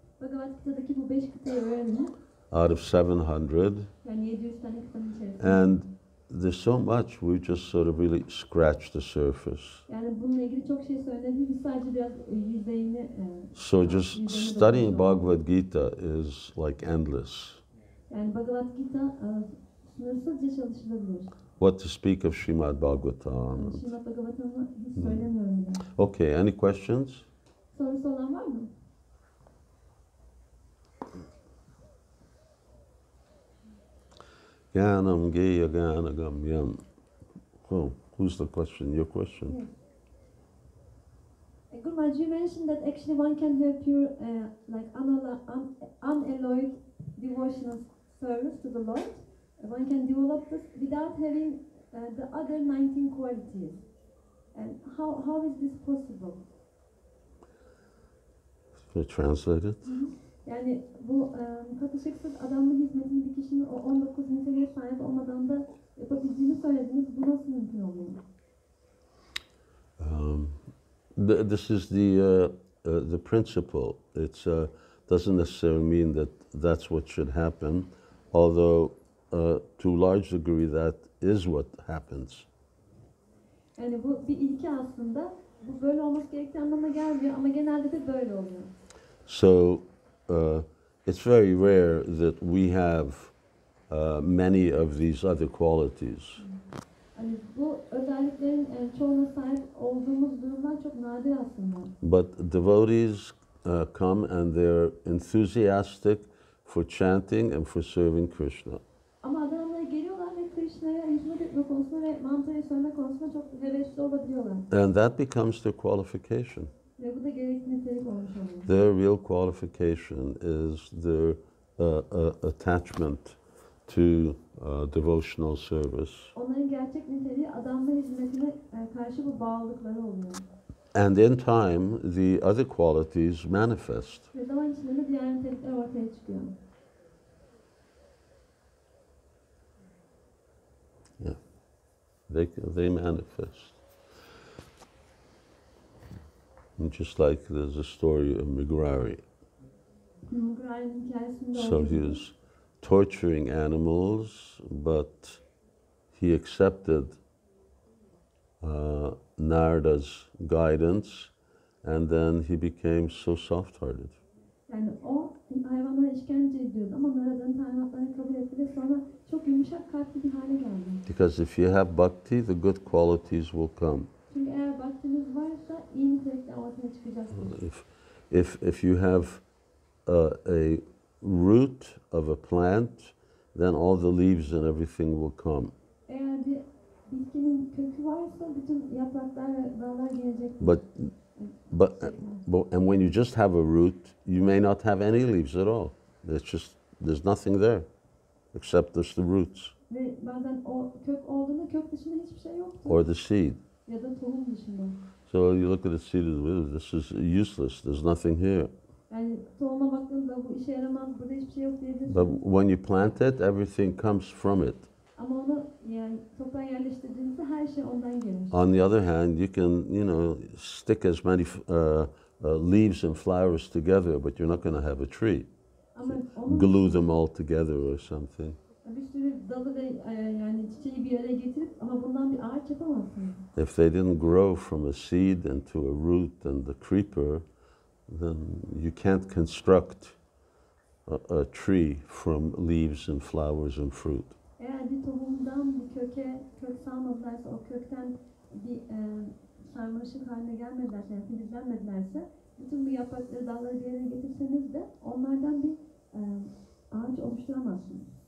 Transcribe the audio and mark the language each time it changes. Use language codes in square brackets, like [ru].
[tr] Bhagavad Gita'daki bu 5 kıtayı öğrenin. [en] out of 700, [tr] Yani 700 tane kitabın içerisinde. [en] and there's so much we just sort of really scratch the surface. [tr] Yani bununla ilgili çok şey söyledim. Biz sadece biraz yüzeyini [en] So just studying Bhagavad Gita is like endless. [tr] yani Bhagavad Gita sınırsızca çalışılabilir. [en] What to speak of Srimad Bhagavatam. [tr] Srimad Bhagavatam'ı hiç söylemiyorum bile. [en] Okay, any questions? [tr] Sorusu olan var mı? [en] Gyanam Geya Gyanagam. Oh, who's the question? Your question? Yes. Gurmaj, you mentioned that actually one can have pure, like unalloyed devotional service to the Lord. One can develop this without having the other 19 qualities. And how is this possible? Can I translate it? [tr] Yani bu katışıksız adamlı hizmetini bir kişinin o 19 niteliğe sahip olmadan da yapabildiğini söylediniz. Bu nasıl mümkün oluyor? [en] This is the principle. It doesn't necessarily mean that that's what should happen, although to a large degree that is what happens. [tr] Yani bu bir ilke aslında. Bu böyle olması gerektiği anlamına gelmiyor ama genelde de böyle oluyor. [en] So it's very rare that we have many of these other qualities. [tr] Yani bu özelliklerin çoğuna sahip olduğumuz durumlar çok nadir aslında. [en] But devotees come and they're enthusiastic for chanting and for serving Krishna. [tr] Ama adamlar geliyorlar ve Krishna'ya hizmet etme konusunda ve mantrayı söyleme konusunda çok hevesli olabiliyorlar. [en] And that becomes their qualification. [tr] Ve bu da gerekli nitelik olmuş oluyor. [en] Their real qualification is their attachment to devotional service. [tr] Onların gerçek niteliği adamla hizmetine karşı bu bağlılıkları oluyor. [en] And in time, the other qualities manifest. [tr] Ve zaman içinde de diğer nitelikler ortaya çıkıyor. [en] Yeah, they manifest. And just like there's a story of Migrari. [tr] Migrari'nin hikayesinde [en] So [tr] olduğu [en] he [tr] gibi. [en] was torturing animals, but he accepted Narada's guidance, and then he became so soft-hearted. [tr] Yani o hayvanlara işkence ediyordu ama Narada'nın talimatlarını kabul etti ve sonra çok yumuşak kalpli bir hale geldi. [en] Because if you have bhakti, the good qualities will come. [tr] Çünkü eğer vaktiniz varsa iyi nitelikler ortaya çıkacaktır. [en] If you have a root of a plant, then all the leaves and everything will come. [tr] Eğer bir bitkinin kökü varsa bütün yapraklar ve dallar gelecektir. [en] And when you just have a root, you may not have any leaves at all. There's nothing there except there's the roots. [tr] Ve bazen o kök olduğunda kök dışında hiçbir şey [en] or the seed. [tr] ya da tohum dışında. [en] So you look at the seed of the wheel, this is useless, there's nothing here. [tr] Yani tohuma baktığınızda bu işe yaramaz, burada hiçbir şey yok diyebilirsiniz. [en] But when you plant it, everything comes from it. [tr] Ama onu yani toprağa yerleştirdiğinizde her şey ondan gelir. [en] On the other hand, you can, stick as many leaves and flowers together, but you're not going to have a tree. [tr] Ama onun [en] Glue them all together or something. [tr] bir sürü dalı ve yani çiçeği bir araya getirip ama bundan bir ağaç yapamazsınız. [en] If they didn't grow from a seed into a root and a creeper, then you can't construct a tree from leaves and flowers and fruit. [tr] Eğer bir tohumdan bir kök salmadılarsa, o kökten bir sarmaşık haline gelmedilerse, yani filizlenmedilerse, bütün bu yaprakları, dalları bir araya getirseniz de onlardan bir ağaç oluşturamazsınız.